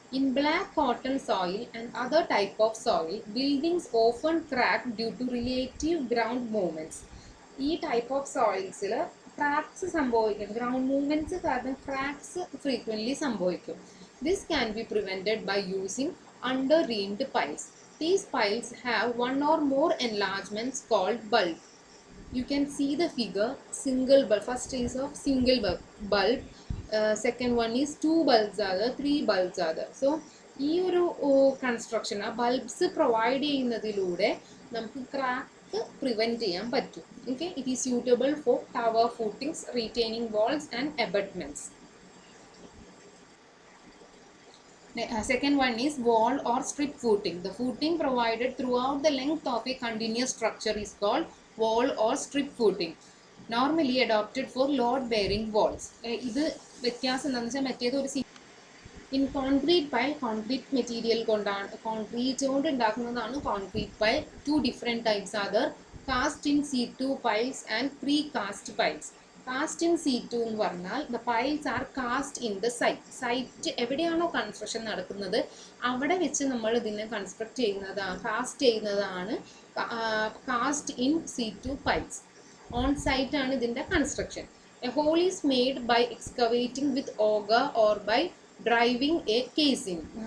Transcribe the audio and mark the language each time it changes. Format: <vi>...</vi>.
<en>In black cotton soil and other type of soil, buildings often crack due to relative ground movements.</en> <ml>ഈ type of സോയിൽസിൽ cracks സംഭവിക്കും, ground movements കാരണം cracks frequently സംഭവിക്കും.</ml> <en>This can be prevented by using under-reamed piles. These piles have one or more enlargements called bulb. You can see the figure, single bulb. First is of single bulb. Second one is 2 bulbs are there, 3 bulbs are there.</en> <ml>So ഈ ഒരു construction ആ bulbs provide ചെയ്യുന്നതിലൂടെ നമുക്ക് crack prevent ചെയ്യാൻ പറ്റും.</ml> <en>Okay, it is suitable for tower footings, retaining walls and abutments. Second one is wall or strip footing. The footing provided throughout the length of a continuous structure is called wall or strip footing. Normally adopted for load bearing walls.</en> <ml>ഇത് വ്യത്യാസം എന്താണെന്ന് വെച്ചാൽ മറ്റേത് ഒരു in concrete pile, concrete material കൊണ്ടാണ്, concrete കൊണ്ട് ഉണ്ടാക്കുന്നതാണ് concrete pile.</ml> <en>2 different types are there: cast in situ piles and pre-cast piles.</en> <ml>Cast in C2 എന്ന് പറഞ്ഞാൽ</ml> <en>the piles are cast in the site</en> <ml>എവിടെയാണോ കൺസ്ട്രക്ഷൻ നടക്കുന്നത് അവിടെ വെച്ച് നമ്മൾ ഇതിനെ കൺസ്ട്രക്ട് ചെയ്യുന്നതാണ്, കാസ്റ്റ് ചെയ്യുന്നതാണ് cast in C2 piles. On site ആണ് ഇതിൻ്റെ construction.</ml> <en>A hole is made by excavating with auger or by driving a casing.</en>